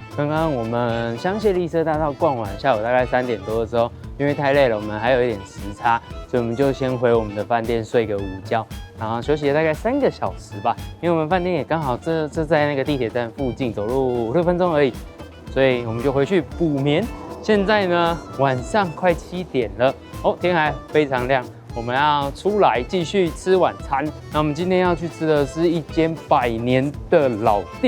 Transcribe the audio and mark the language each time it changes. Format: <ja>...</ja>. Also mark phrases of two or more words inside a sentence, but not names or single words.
<zh>剛剛我們香榭麗舍大道逛完，下午大概3點多的時候，因為太累了，我們還有一點時差，所以我們就先回我們的飯店睡個午覺，然後休息了大概3個小時吧。因為我們飯店也剛好這在那個地鐵站附近，走路5、6分鐘而已，所以我們就回去補眠。現在呢，晚上快7 點了哦，天還非常亮，我們要出來繼續吃晚餐。那我們今天要去吃的是一間100年的老店。</zh>